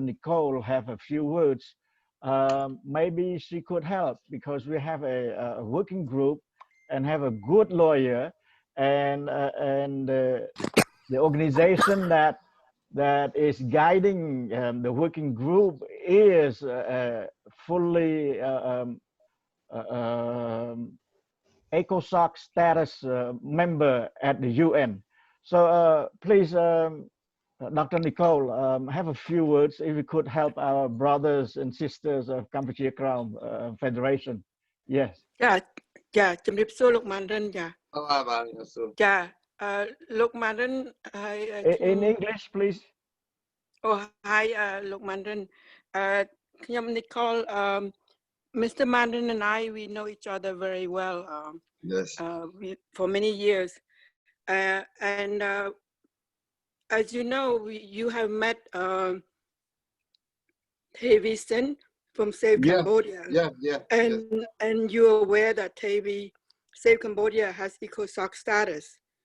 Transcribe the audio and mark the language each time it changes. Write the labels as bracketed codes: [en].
[en] Nicole have a few words. Maybe she could help, because we have a working group and have a good lawyer, and the organization that is guiding the working group is fully ECOSOC status member at the UN. So please, Dr. Nicole, have a few words if you could help our brothers and sisters of Kampuchea Krom Federation. Yes. [km] ចាជំរាបសួរលោកម៉ាន់រិនចាចាលោកម៉ាន់រិនហើយ [en] In English, please. Oh, hi [km] លោកម៉ាន់រិនខ្ញុំ [en] Nicole, Mr. Mandarin and I, we know each other very well. Yes. For many years, and as you know, you have met Davison from Save Yeah, Cambodia. yeah. And you're aware that TAB Save Cambodia has ECOSOC status.